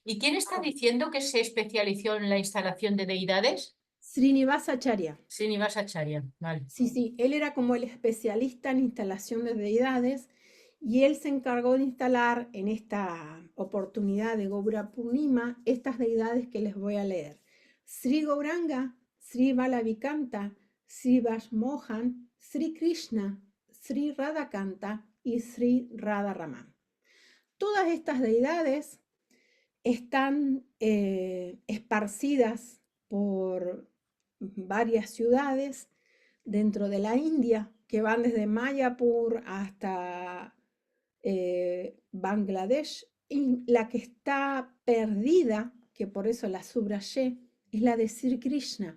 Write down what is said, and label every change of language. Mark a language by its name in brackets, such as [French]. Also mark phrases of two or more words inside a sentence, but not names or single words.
[Spanish] ¿Y quién está diciendo que se especializó en la instalación de deidades? Srinivasacharya. Srinivasacharya, vale. Sí, sí, él era como el especialista en instalación de deidades y él se encargó de instalar en esta oportunidad de Gaura Purnima estas deidades que les voy a leer. Sri Gauranga, Sri Balavikanta, Sri Vashmohan, Sri Krishna, Sri Radhakanta y Sri Radharaman. Todas estas deidades están esparcidas por varias ciudades dentro de la India, que van desde Mayapur hasta Bangladesh, y la que está perdida, que por eso la subrayé, es la de Sri Krishna.